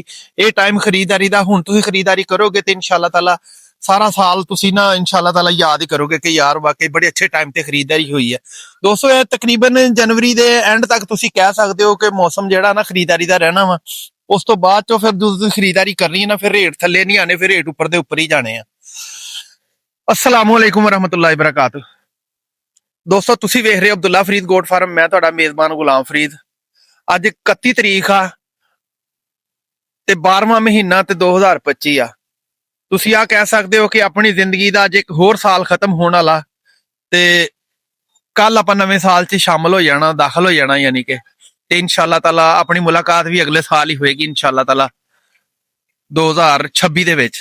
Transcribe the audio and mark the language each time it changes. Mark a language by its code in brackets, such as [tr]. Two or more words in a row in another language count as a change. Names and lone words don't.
[pa] ਇਹ ਟਾਈਮ ਖਰੀਦਦਾਰੀ ਦਾ, ਹੁਣ ਤੁਸੀਂ ਖਰੀਦਦਾਰੀ ਕਰੋਗੇ ਤੇ [ar] إن شاء الله تعالى [pa] ਸਾਰਾ ਸਾਲ ਤੁਸੀਂ ਨਾ [ar] إن شاء الله تعالى [pa] ਯਾਦ ਹੀ ਕਰੋਗੇ ਕਿ ਯਾਰ ਵਾਕਈ ਬੜੇ ਅੱਛੇ ਟਾਈਮ ਤੇ ਖਰੀਦਦਾਰੀ ਹੋਈ ਹੈ। ਦੋਸਤੋ ਇਹ ਤਕਰੀਬਨ ਜਨਵਰੀ ਦੇ ਐਂਡ ਤੱਕ ਤੁਸੀਂ ਕਹਿ ਸਕਦੇ ਹੋ ਕਿ ਮੌਸਮ ਜਿਹੜਾ ਨਾ ਖਰੀਦਦਾਰੀ ਦਾ ਰਹਿਣਾ ਵਾ। ਉਸ ਤੋਂ ਬਾਅਦ ਚੋਂ ਫਿਰ ਤੁਸੀਂ ਖਰੀਦਦਾਰੀ ਕਰਨੀ ਹੈ ਨਾ, ਫਿਰ ਰੇਟ ਥੱਲੇ ਨਹੀਂ ਆਣੇ, ਫਿਰ ਰੇਟ ਉੱਪਰ ਦੇ ਉੱਪਰ ਹੀ ਜਾਣੇ ਆ। [ar] السلام عليكم ورحمة الله وبركاته. [pa] ਦੋਸਤੋ ਤੁਸੀਂ ਵੇਖ ਰਹੇ ਹੋ ਅਬਦੁੱਲਾ ਫਰੀਦ ਗੋਟ ਫਾਰਮ, ਮੈਂ ਤੁਹਾਡਾ ਮੇਜ਼ਬਾਨ ਗੁਲਾਮ ਫਰੀਦ। ਅੱਜ 31 ਤਰੀਕ ਆ ਤੇ 12ਵਾਂ ਮਹੀਨਾ ਤੇ 2025 ਆ। ਤੁਸੀਂ ਆ ਕਹਿ ਸਕਦੇ ਹੋ ਕਿ ਆਪਣੀ ਜ਼ਿੰਦਗੀ ਦਾ ਅੱਜ ਇੱਕ ਹੋਰ ਸਾਲ ਖਤਮ ਹੋਣ ਵਾਲਾ ਤੇ ਕੱਲ ਆਪਾਂ ਨਵੇਂ ਸਾਲ 'ਚ ਸ਼ਾਮਲ ਹੋ ਜਾਣਾ, ਦਾਖਲ ਹੋ ਜਾਣਾ, ਯਾਨੀ ਕਿ ਤੇ [ar] إن شاء الله تعالى [pa] ਆਪਣੀ ਮੁਲਾਕਾਤ ਵੀ ਅਗਲੇ ਸਾਲ ਹੀ ਹੋਏਗੀ [ar] إن شاء الله تعالى [pa] 2026 ਦੇ ਵਿੱਚ।